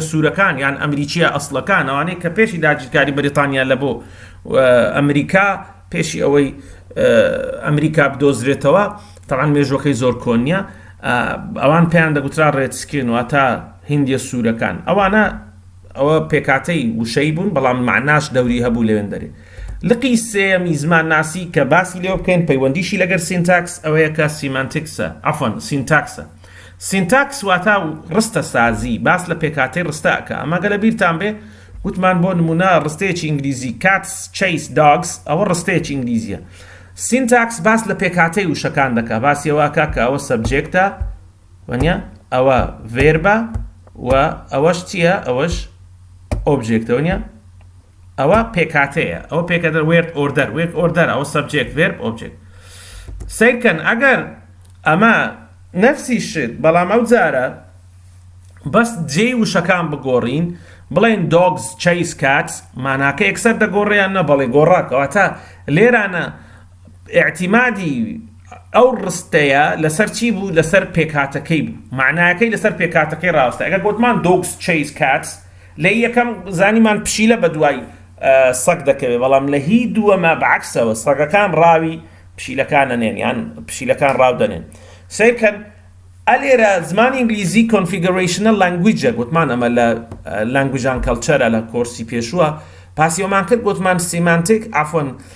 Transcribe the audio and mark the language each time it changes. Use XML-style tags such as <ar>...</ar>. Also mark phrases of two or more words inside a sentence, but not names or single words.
<ckb>سوورەکان یان ئەمریکیە ئەسڵەکان ئەوانەی کە پێشی داگیرکاری بەریتانیا لە بۆ ئەمریکا پێشی ئەوەی ئەمریکا بدۆزرێتەوە تەعاان مێژوەکەی زۆر کۆنیە ئەوان پێیان دەگوترا ڕێدسکین واتە هیندیە سوورەکان ئەوانە ئەوە پێکاتەی وشەی بوون بەڵام معناش دەوری هەبوو لەوێن دەرێ لقی سێمی زمان ناسی کە باسی لێوە بکەین پەیوەندیشی لەگەر سینتاکس ئەوەیە کە سیمانتیکسە عەفوەن سینتاکسە سینتاکس واتە ڕستە سازی باس لە پێکاتەی ڕستەکە ئەمە گەلە بیرتان بێ وتمان بۆ نمونە ڕستەیەکی ئینگلیزی</ckb> <en>cats chase dogs</en> <ckb>ئەوە ڕستەیەکی ئینگلیزیە سینتاکس باس لە پێکاتەی وشەکان دەکا باسی ئەوەکە کە ئەوە سەبجێکتە وەنیە ئەوە ڤێربە و ئەوەش چییە ئەوەش ئۆبجێکتە وەنیە ئەوە پێکاتەیە ئەوە پێکاتە</ckb> <en>word order</en> <ckb>ئەوە</ckb> <en>subject verb object</en> <ckb>سیرکەن ئەگەر ئەمە نەفسی شت بەڵام ئەو جارە بەس جێی وشەکان بگۆڕین بڵێن</ckb> <en>dogs chase cats</en> <ckb>ماناکە یەکسەر دەگۆڕیان نە بەڵێ گۆڕاکەواتە لێرانە اعتیمادی ئەو ڕستەیە لەسەر چی بوو لەسەر پێکاتەکەی بوو معناکەی لەسەر پێکاتەکەی ڕاستە ئەگەر گوتمان</ckb> <en>dogs chase cats</en> <ckb>لە یەکەم زانیمان پشیلە بە دوای سەگ دەکەوێت بەڵام لە هی دووەمە بەعکسەوە سەگەکان ڕاوی پشیلەکان نێن یان پشیلەکان ڕاو دەنێن سیرکەن ئەلێرە زمانی ئینگلیزی</ckb> <en>configuration language</en> <ckb>گوتمان ئەمە لە</ckb> <en>language and culture</en> <ckb>لە کۆرسی پێشووە پاسیەوەمان کرد گوتمان سیمانتیک عەفوەن</ckb>